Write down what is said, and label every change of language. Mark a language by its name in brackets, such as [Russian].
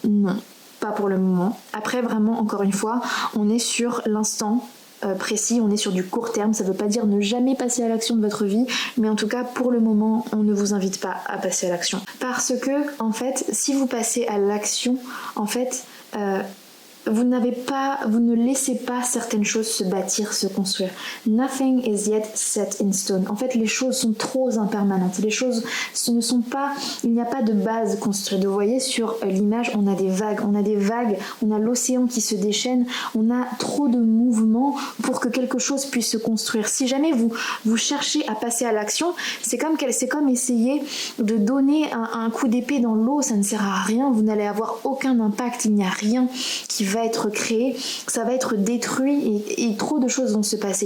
[French] Non, pas pour le moment. Après, vraiment, encore une fois, on est sur l'instant précis, on est sur du court terme, ça veut pas dire ne jamais passer à l'action de votre vie, mais en tout cas, pour le moment, on ne vous invite pas à passer à l'action. Parce que, en fait, si vous passez à l'action, en fait, vous ne laissez pas certaines choses se bâtir, se construire. [English] Nothing is yet set in stone. [French] En fait, les choses sont trop impermanentes. Les choses ne sont pas, il n'y a pas de base construite. Vous voyez sur l'image, on a des vagues, on a l'océan qui se déchaîne, on a trop de mouvements pour que quelque chose puisse se construire. Si jamais vous cherchez à passer à l'action, c'est comme essayer de donner un coup d'épée dans l'eau, ça ne sert à rien, vous n'allez avoir aucun impact, il n'y a rien qui va être créé, ça va être détruit et trop de choses vont se passer.